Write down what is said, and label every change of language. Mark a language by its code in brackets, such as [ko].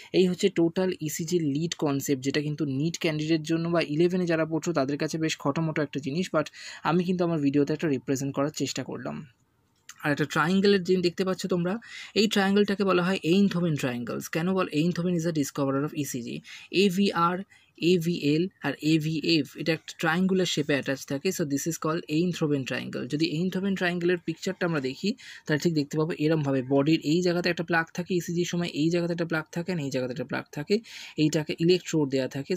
[bn] এই হচ্ছে total ECG lead concept, যেটা কিন্তু নিট ক্যান্ডিডেট জন্য বা 11-এ যারা পড়ছো তাদের কাছে বেশ খটোমটো একটা জিনিস, বাট আমি কিন্তু আমার ভিডিওতে একটা রিপ্রেজেন্ট করার চেষ্টা করলাম। আর একটা ট্রায়াঙ্গেলের যে দেখতে পাচ্ছ তোমরা, এই ট্রায়াঙ্গেলটাকে বলা হয় Einthoven triangles. কেন বল, [en] Einthoven is a discoverer of ECG. [bn] AVR, AVL আর AVF এটা একটা ট্রায়াঙ্গুলার শেপে অ্যাটাচ থাকে, [en] So this is called Einthoven triangle. [bn] যদি Einthoven triangle এর পিকচারটা আমরা দেখি তাহলে ঠিক দেখতে পাবো এরমভাবে বডির এই জায়গাতে একটা প্লাগ থাকে ইসিজির সময়, এই জায়গাতে একটা প্লাগ থাকে, আর এই জায়গাতে একটা প্লাগ থাকে, এইটাকে ইলেকট্রোড দেওয়া থাকে।